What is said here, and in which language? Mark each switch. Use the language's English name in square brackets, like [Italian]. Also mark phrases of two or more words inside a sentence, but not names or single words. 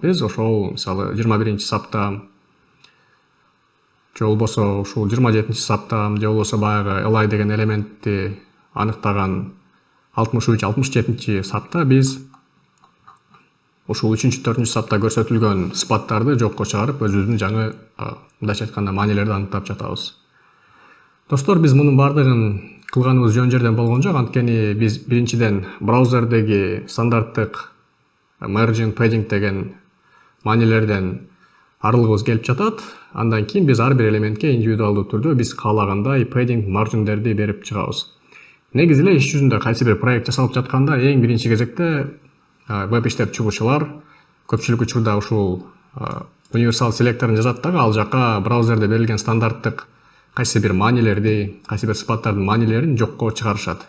[Kyrgyz] Биз ошол мисалы 21 сапта же болбосо ушул 27 сапта же болбосо баягы li деген элементти аныктаган 63-67 сапта биз ушул 3-4 сапта көрсөтүлгөн сыпаттарды жокко чыгарып, өзүбүздүн жаңы мындайча айтканда маанилерди аныктап жатабыз. Достор, биз мунун бардыгын кылганыбыз жөн жерден болгон жок, анткени биз биринчиден браузердеги стандарттык [English] margin padding [Kyrgyz] деген маанилерден арылгыбыз келип жатат. Андан кийин биз ар бир элементке индивидуалдуу түрдө биз каалагандай [English] padding marginдерди [Kyrgyz] берип чыгабыз. негизи эле иш жүзүндө кайсы бир проект жасалып жатканда эң биринчи кезекте веб иштеп чыгуучулар көпчүлүк учурда ушул универсал селекторун жазат дагы, ал жака браузерде берилген стандарттык кайсы бир маанилерди, кайсы бир сыпаттардын маанилерин жокко чыгарышат.